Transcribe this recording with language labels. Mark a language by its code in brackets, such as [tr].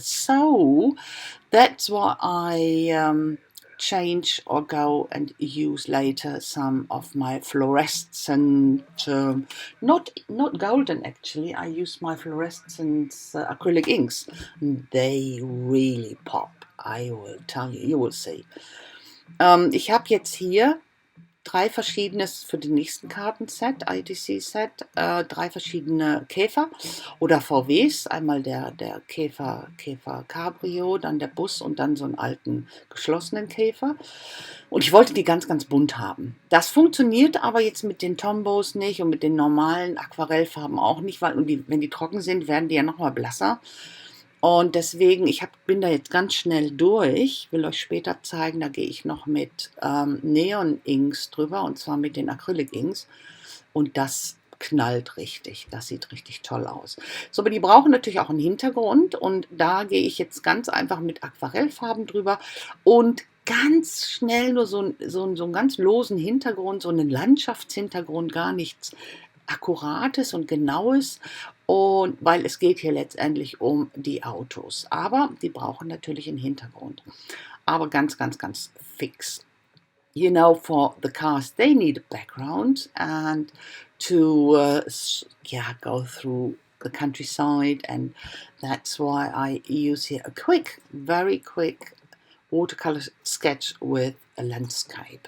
[en] So that's why I change or go and use later some of my fluorescent, not golden actually, I use my fluorescent acrylic inks. They really pop, I will tell you, you will see. [de] Ich habe jetzt hier 3 verschiedene für den nächsten Kartenset, ITC-Set, 3 verschiedene Käfer oder VWs. Einmal der Käfer Cabrio, dann der Bus und dann so einen alten geschlossenen Käfer. Und ich wollte die ganz bunt haben. Das funktioniert aber jetzt mit den Tombos nicht und mit den normalen Aquarellfarben auch nicht, weil wenn die trocken sind, werden die ja nochmal blasser. Und deswegen, bin da jetzt ganz schnell durch, will euch später zeigen, da gehe ich noch mit Neon Inks drüber, und zwar mit den Acrylic Inks, und das knallt richtig, das sieht richtig toll aus. So, aber die brauchen natürlich auch einen Hintergrund, und da gehe ich jetzt ganz einfach mit Aquarellfarben drüber und ganz schnell nur so einen ganz losen Hintergrund, so einen Landschaftshintergrund, gar nichts Akkurates und Genaues, und weil es geht hier letztendlich um die Autos. Aber die brauchen natürlich einen Hintergrund. Aber ganz fix. [en] You know, for the cars, they need a background, and to go through the countryside, and that's why I use here a very quick watercolor sketch with a landscape.